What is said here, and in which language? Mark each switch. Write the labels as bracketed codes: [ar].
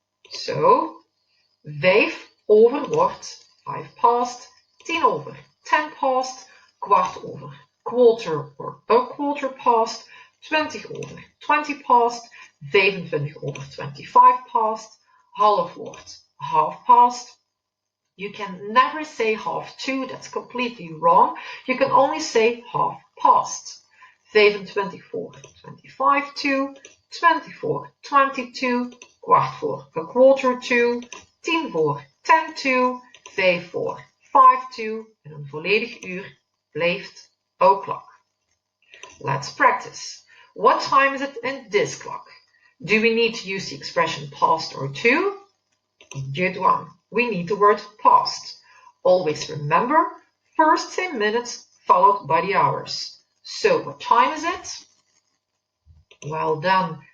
[nl] So 5 over wordt 5 past, 10 over 10 past, kwart over [en] quarter or a quarter past, [nl] 20 over 20 past, 25 over 25 past, half wordt half past. [en] You can never say half to, that's completely wrong. You can only say half past. [nl] 25 voor 25 to, 20 voor 22, kwart voor [en] a quarter to, [nl] 10 voor 10 to, 5 voor 5 to en een volledig uur blijft o'clock. [en] Let's practice. What time is it in this clock? Do we need to use the expression past or to? Good one. We need the word past. Always remember, first say minutes followed by the hours. So what time is it? Well done.